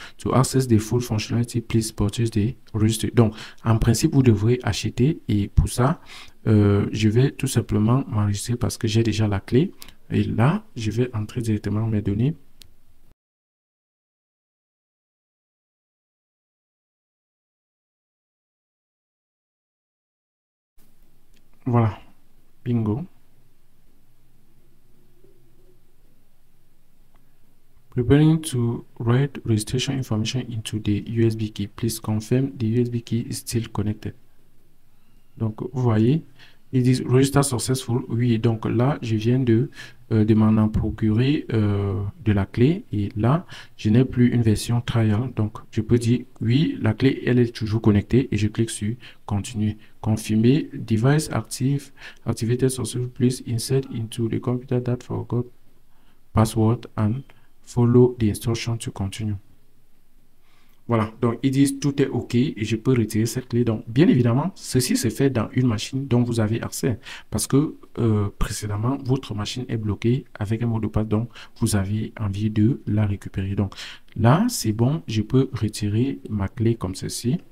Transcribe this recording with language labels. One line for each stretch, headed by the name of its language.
English: To access the full functionality, please purchase the register.
French: Donc, en principe, vous devrez acheter et pour ça, je vais tout simplement m'enregistrer parce que j'ai déjà la clé. Et là, je vais entrer directement mes données. Voilà, bingo.
English: Preparing to write registration information into the USB key. Please confirm the USB key is still connected.
French: Donc, vous voyez, ils disent
English: Register successful.
French: Oui, donc là, je viens de m'en procurer de la clé. Et là, je n'ai plus une version trial. Donc, je peux dire oui, la clé, elle est toujours connectée. Et je clique sur Continuer. Confirmer.
English: Device active. Activated successful. Please insert into the computer that forgot password and follow the instruction to continue.
French: Voilà, donc ils disent tout est OK et je peux retirer cette clé. Donc, bien évidemment, ceci se fait dans une machine dont vous avez accès parce que précédemment, votre machine est bloquée avec un mot de passe, donc vous avez envie de la récupérer. Donc là, c'est bon, je peux retirer ma clé comme ceci.